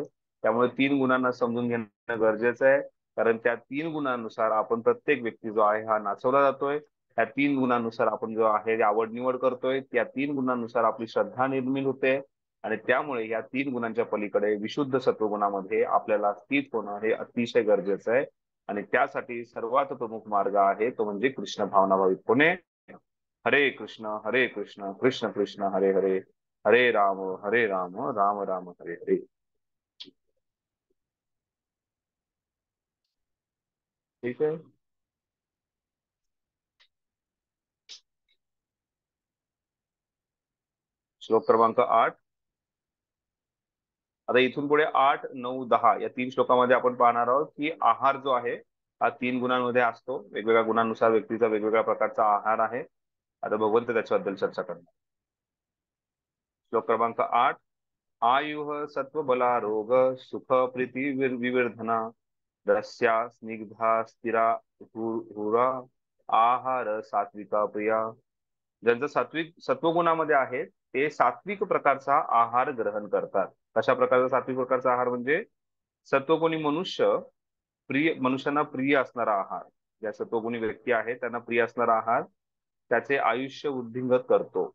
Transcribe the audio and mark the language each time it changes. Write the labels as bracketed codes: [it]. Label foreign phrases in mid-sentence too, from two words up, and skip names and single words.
[mr] त्यामुळे 3 गुणांना समजून घेणं गरजेचं आहे, कारण त्या 3 गुणांनुसार आपण प्रत्येक व्यक्ती जो आहे हा नाचवला जातोय. त्या 3 गुणांनुसार आपण जो आहे आवड निवड करतोय. त्या 3 गुणांनुसार आपली श्रद्धा निर्माण होते आणि त्यामुळे या 3 गुणांच्या पलीकडे विशुद्ध सत्वगुणामध्ये आपल्याला स्थित होणं हे अतिशय गरजेचं आहे. आणि त्यासाठी सर्वात प्रमुख मार्ग आहे तो म्हणजे कृष्ण भावनाभावित होणे. [sa] हरे कृष्ण कृष्ण कृष्ण हरे हरे, हरे राम राम राम हरे हरे. [mr] ठीक आहे. श्लोक क्रमांक 8. आता इथून पुढे 8, 9, 10 या 3 श्लोकामध्ये आपण पाहणार आहोत की आहार जो आहे हा 3 गुणांमध्ये असतो. वेगवेगळ्या गुणांनुसार व्यक्तीचा वेगवेगळ्या प्रकारचा आहार आहे. आता भगवंत त्याच्याबद्दल चर्चा करणार. श्लोक क्रमांक 8. [sa] आयुः सत्वबलारोग सुख प्रीती विवर्धना रस्या स्निग्धा स्थिरा हुरा आहार सात्विका प्रिया. [mr] ज्यांचं सत्वगुणामध्ये आहे ते सात्विक प्रकारचा आहार ग्रहण करतात. कशा प्रकारचा सात्विक प्रकारचा आहार म्हणजे सत्वगुणी मनुष्यांना प्रिय असणारा आहार. ज्या सत्वगुणी व्यक्ती आहे त्यांना प्रिय असणारा आहार त्याचे आयुष्य वृद्धिंगत करतो.